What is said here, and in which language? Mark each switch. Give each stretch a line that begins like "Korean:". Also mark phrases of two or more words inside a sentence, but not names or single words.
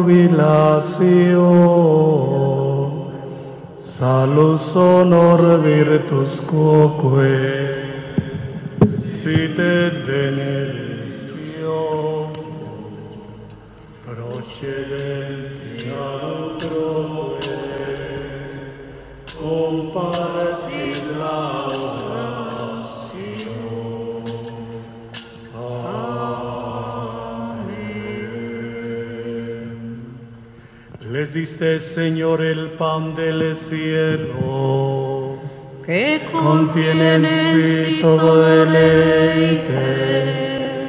Latin: jubilatio salus honor virtus quoque sit et benedictio procedentia utroque compartit laudatio.
Spanish: Amén. Les diste, Señor, el pan del cielo, que contiene en sí todo deleite.